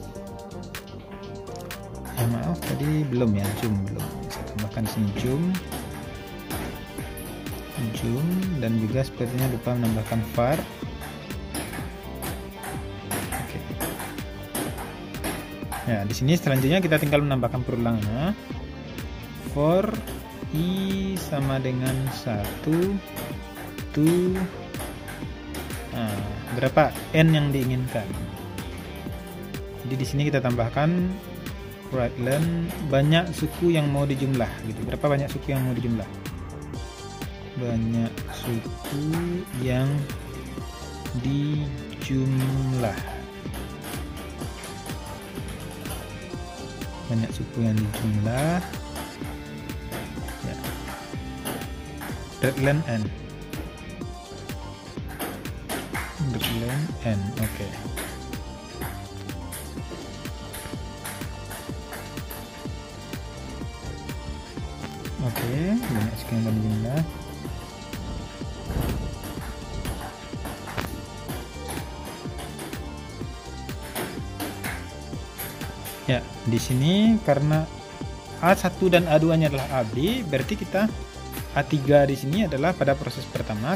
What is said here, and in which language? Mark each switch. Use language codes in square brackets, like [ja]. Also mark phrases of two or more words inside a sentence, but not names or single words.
[id] Ya, maaf tadi belum ya, jum belum. Saya tambahkan di sini jum, dan juga sepertinya lupa menambahkan var. Oke. Ya, di sini selanjutnya kita tinggal menambahkan perulangannya. For i sama dengan 1 to berapa n yang diinginkan. Jadi di sini kita tambahkan [en] right len [id] banyak suku yang mau dijumlah gitu. Berapa banyak suku yang mau dijumlah? Banyak suku yang dijumlah. Banyak suku yang dijumlah. Ya. [en] Right len n. Right len n. Oke. [id] Oke, banyak sekian dan jumlah. Ya, di sini karena A1 dan A2-nya adalah AB, berarti kita A3 di sini adalah pada proses pertama.